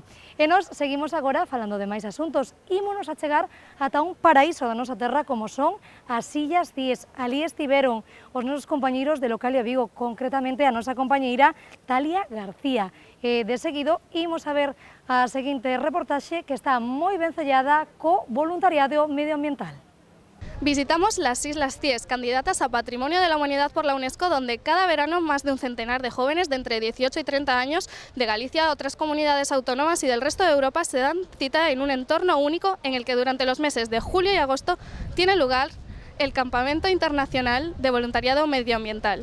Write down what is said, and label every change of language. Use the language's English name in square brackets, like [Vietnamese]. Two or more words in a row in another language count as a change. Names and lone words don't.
[Galician] E nos seguimos agora falando de máis asuntos. Ímonos a chegar ata un paraíso da nosa terra como son as Illas Cíes. Ali estiveron os nosos compañeiros de Localia Vigo, concretamente a nosa compañeira Talia García. De seguido, imos a ver a seguinte reportaxe que está moi ben sellada co voluntariado medioambiental. [Spanish] Visitamos las Islas Cíes, candidatas a Patrimonio de la Humanidad por la UNESCO, donde cada verano más de un centenar de jóvenes de entre 18 y 30 años de Galicia, otras comunidades autónomas y del resto de Europa se dan cita en un entorno único en el que durante los meses de julio y agosto tiene lugar el Campamento Internacional de Voluntariado Medioambiental.